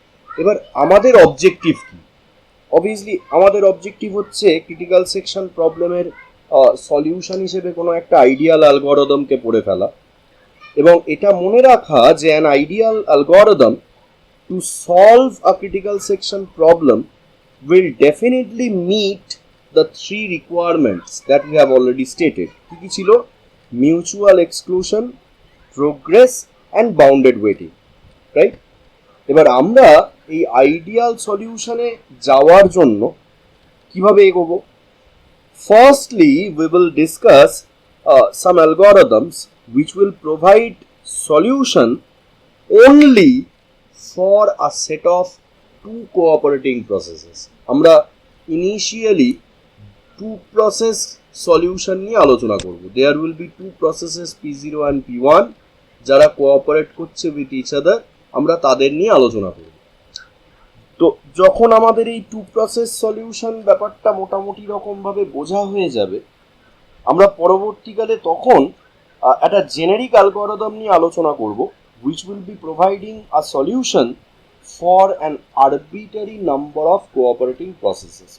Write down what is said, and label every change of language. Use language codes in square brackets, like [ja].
[bn] এবার আমাদের অবজেক্টিভ কি? অবভিয়াসলি আমাদের অবজেক্টিভ হচ্ছে ক্রিটিক্যাল সেকশন প্রবলেমের সলিউশন হিসেবে কোনো একটা আইডিয়াল অ্যালগরিদমকে পড়ে ফেলা এবং এটা মনে রাখা যে an ideal algorithm to solve a critical section problem [en] will definitely meet the three requirements that we have already stated. [bn] কি ছিল? [en] Mutual exclusion, progress and bounded waiting, right? [bn] এবার আমরা এই আইডিয়াল সলিউশনে যাওয়ার জন্য কিভাবে এগোবো? [en] Firstly, we will discuss some algorithms which will provide solution only for a set of two cooperating processes. [bn] আমরা [en] initially two process solution [bn] নিয়ে আলোচনা করব। [en] There will be two processes P0 and P1 [bn] যারা cooperate করছে [en] with each other, [bn] আমরা তাদের নিয়ে আলোচনা করব। তো যখন আমাদের এই টু প্রসেস সলিউশন ব্যাপারটা মোটামুটি রকমভাবে বোঝা হয়ে যাবে, আমরা পরবর্তীকালে তখন একটা জেনেরিক অ্যালগরিদম নিয়ে আলোচনা করব [en] which will be providing a solution for an arbitrary number of cooperating processes.